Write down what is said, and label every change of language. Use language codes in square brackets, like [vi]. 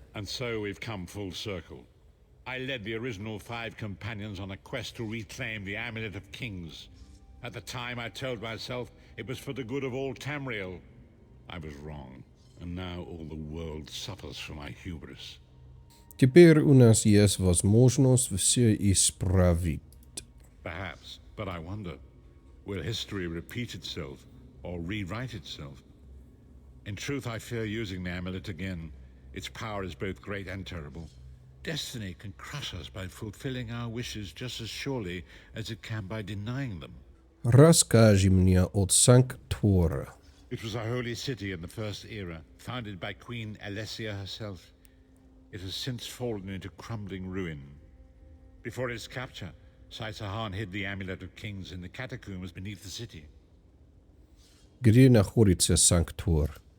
[en] And so we've come full circle. I led the original 5 companions on a quest to reclaim the Amulet of Kings. At the time, I told myself it was for the good of all Tamriel. I was wrong, and now all the world suffers from my hubris. [ru] Теперь у нас есть возможность все исправить. [en] Perhaps, but I wonder, will history repeat itself or rewrite itself? In truth, I fear using the amulet again. Its power is both great and terrible. Destiny can crush us by fulfilling our wishes just as surely as it can by denying them. [ru] Расскажи мне от Санктора. [en] It was a holy city in the First Era, founded by Queen Alessia herself. It has since fallen into crumbling ruin. Before its capture, Saitahan hid the Amulet of Kings in the catacombs beneath the city. [ru] Где находится Санктор?